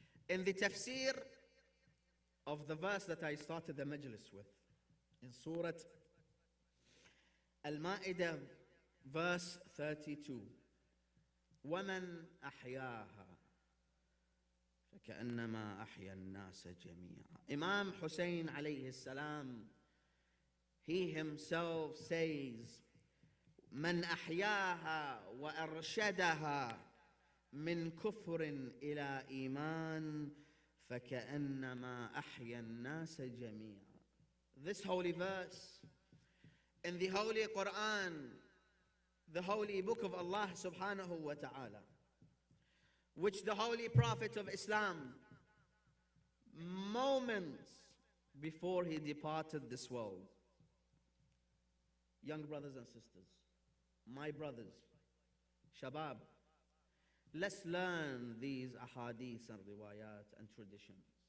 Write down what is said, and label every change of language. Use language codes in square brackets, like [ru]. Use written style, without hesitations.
[en] In the tafsir of the verse that I started the majlis with, in Surah Al-Ma'idah, verse 32, [ar] وَمَنْ أَحْيَاهَا فَكَأَنَّمَا أَحْيَا النَّاسَ جَمِيعًا. [en] Imam Hussein alayhi salam, he himself says, [ar] مَنْ أَحْيَاهَا وَأَرْشَدَهَا مِنْ كُفْرٍ إِلَى إِيمَانٍ فَكَأَنَّمَا أَحْيَا النَّاسَ جَمِيعًا. [en] This holy verse in the Holy Quran, the holy book of Allah subhanahu wa ta'ala, which the Holy Prophet of Islam, moments before he departed this world, young brothers and sisters, my brothers, shabab, let's learn these ahadith and riwayat and traditions.